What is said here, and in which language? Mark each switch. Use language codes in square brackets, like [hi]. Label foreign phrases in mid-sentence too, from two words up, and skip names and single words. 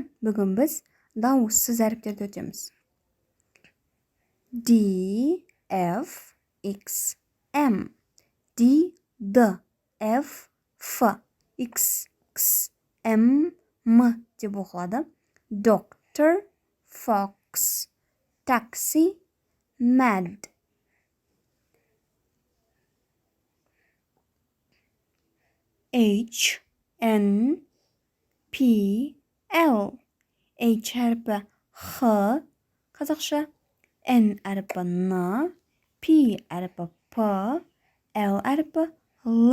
[kk] Бүгін біз дауыссыз әріптерді өтеміз. [en] D, F, X, M. D, D, F, F, X, X, M, M [kk] деп оқылады. [en] Doctor, fox, taxi, mad. H, N, P, L. [kk] H әріпі Х, қазақша. N әріпі Н, P әріпі П, L әріпі Л.